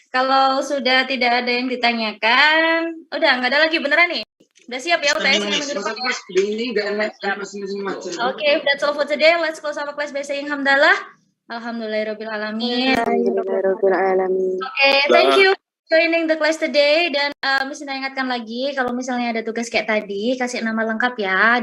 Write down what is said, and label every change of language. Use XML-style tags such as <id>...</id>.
<id>Kalau sudah tidak ada yang ditanyakan, udah nggak ada lagi beneran nih. Udah siap ya UTS-nya minggu depan ya?</id> <en>Oke, that's all for today. Let's close our class by saying hamdalah. Alhamdulillahirobbilalamin. Oke, thank you joining the class today.</en> <id>Dan Miss Indah ingatkan lagi kalau misalnya ada tugas kayak tadi, kasih nama lengkap ya.</id>